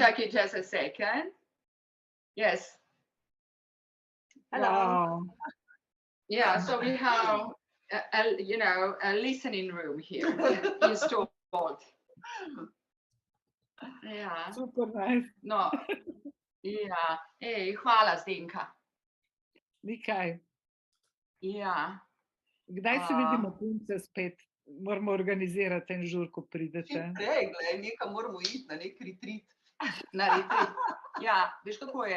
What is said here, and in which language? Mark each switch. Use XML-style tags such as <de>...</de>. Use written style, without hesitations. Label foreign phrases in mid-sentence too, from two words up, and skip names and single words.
<en>Take it just a second. Yes. Hello. Wow. Yeah, so we have a listening room here. Installed. Yeah. Super nice.</en> <sl>No. Ja. Ej, hvala, Zdenka. Nikaj. Ja. Kdaj se vidimo punce spet? Moramo organizirati en žur, ko pridete. Čim prej, glej, nekam moramo iti na nek retreat. Na retreat. Ja, veš kako je?</sl>